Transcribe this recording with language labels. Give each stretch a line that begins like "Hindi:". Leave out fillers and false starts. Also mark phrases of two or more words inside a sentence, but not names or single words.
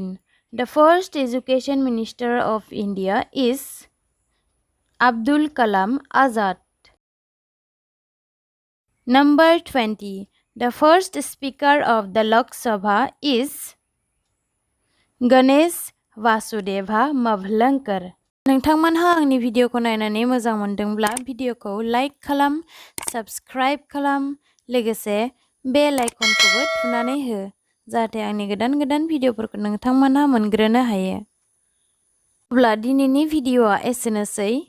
English: The first Education Minister of India is Abdul Kalam Azad. Number 20. The first Speaker of the Lok Sabha is Ganesh Vasudeva Mavlankar.
Bodo: नोंथांमोनहा आंनि भिडिअखौ नायनानै मोजां मोनदोंब्ला भिडिअखौ लाइक खालाम, साबस्क्राइब खालाम, लोगोसे
English: bell icon
Bodo: थुनानै हो जाहाथे आंनि गोदान भिडिअफोरखौ नोंथांमोनहा मोनग्रोनो हायो। अब्ला दिनैनि भिडिअआ एसेनोसै।